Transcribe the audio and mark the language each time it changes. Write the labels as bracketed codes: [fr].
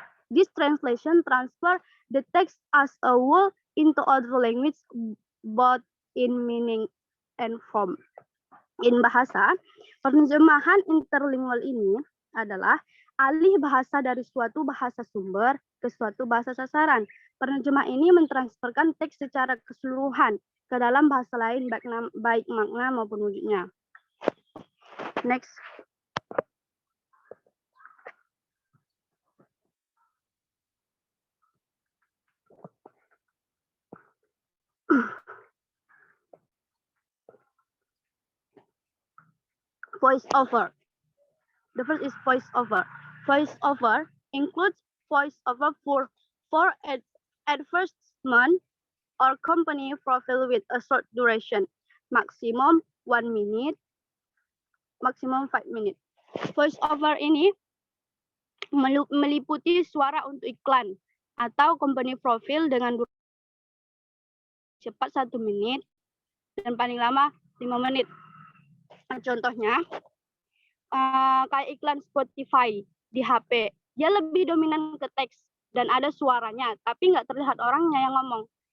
[en] This translation transfer the text as a whole into other language, both in meaning and form. In bahasa, [id] penerjemahan interlingual ini adalah alih bahasa dari suatu bahasa sumber ke suatu bahasa sasaran. Penerjemah ini mentransferkan teks secara keseluruhan ke dalam bahasa lain, baik makna maupun wujudnya. Next. [en] Voice over. The first is voice over. Voice over includes voiceover for advertisement or company profile with a short duration, maximum 1 minute, maximum 5 minutes. [id] Voiceover ini meliputi suara untuk iklan atau company profile dengan durasi cepat 1 menit dan paling lama 5 menit. Contohnya, kayak iklan Spotify di HP, dia lebih dominan ke teks dan ada suaranya, tapi nggak terlihat orangnya yang ngomong.